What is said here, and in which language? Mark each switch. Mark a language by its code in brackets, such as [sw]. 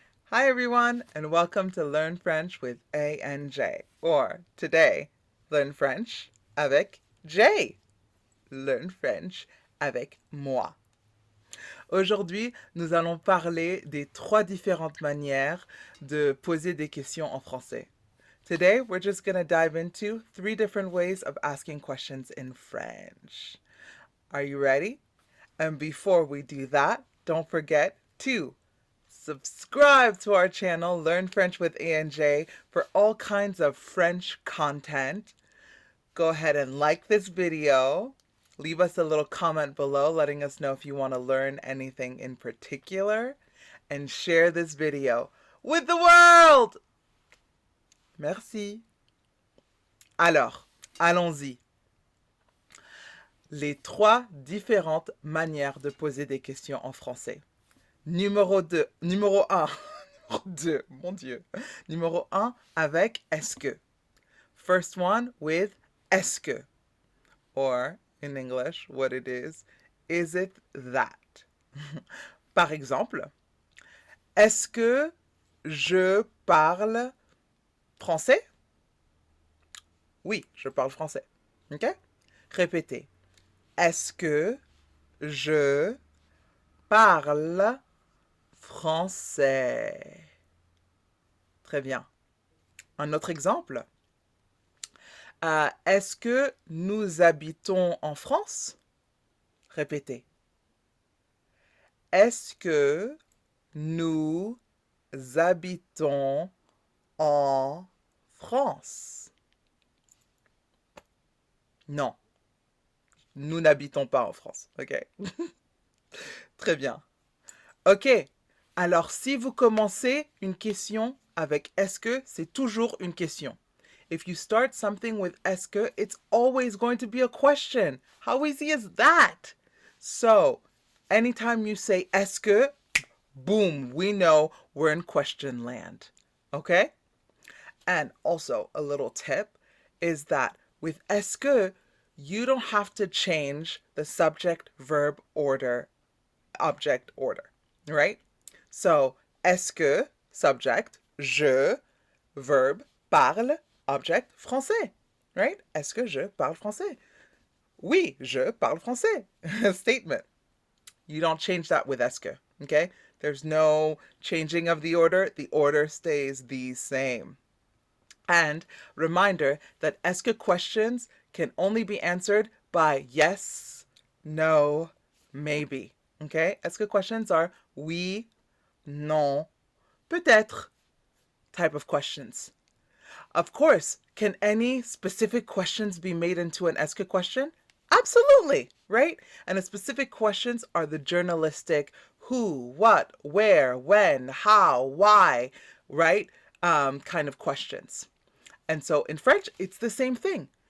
[en] Hi everyone, and welcome to Learn French with A and J, or today, Learn French avec J. Learn French [fr] avec moi. Aujourd'hui, nous allons parler des trois différentes manières de poser des questions en français. [en] Today, we're just going to dive into three different ways of asking questions in French. Are you ready? And before we do that, don't forget to subscribe to our channel, Learn French with ANJ, for all kinds of French content. Go ahead and like this video. Leave us a little comment below letting us know if you want to learn anything in particular. And share this video with the world! [fr] Merci. Alors, allons-y. Les trois différentes manières de poser des questions en français. Numéro 2, numéro 1, numéro 2, mon Dieu. Numéro 1 avec est-ce que. [en] First one with est-ce que. Or, in English, what it is it that? [fr] Par exemple, est-ce que je parle français? Oui, je parle français. OK? Répétez. Est-ce que je parle français? Très bien. Un autre exemple. Est-ce que nous habitons en France? Répétez. Est-ce que nous habitons en France? Non, nous n'habitons pas en France. OK. Très bien. OK. Alors, si vous commencez une question avec est-ce que, c'est toujours une question. [en] If you start something with est-ce que, it's always going to be a question. How easy is that? So, anytime you say est-ce que, boom, we know we're in question land. Okay? And also, a little tip is that with est-ce que, you don't have to change the subject, verb order, object order, right? So, est-ce que, subject, je, verb, parle, object, français, right? [fr] Est-ce que je parle français? Oui, je parle français. Statement. [en] You don't change that with est-ce que, okay? There's no changing of the order stays the same. And reminder that est-ce que questions can only be answered by yes, no, maybe. Okay? Est-ce que questions are [fr] oui, non, peut-être [en] type of questions. Of course, can any specific questions be made into an est-ce que question? Absolutely, right? And the specific questions are the journalistic who, what, where, when, how, why, right? Kind of questions. And so in French, it's the same thing.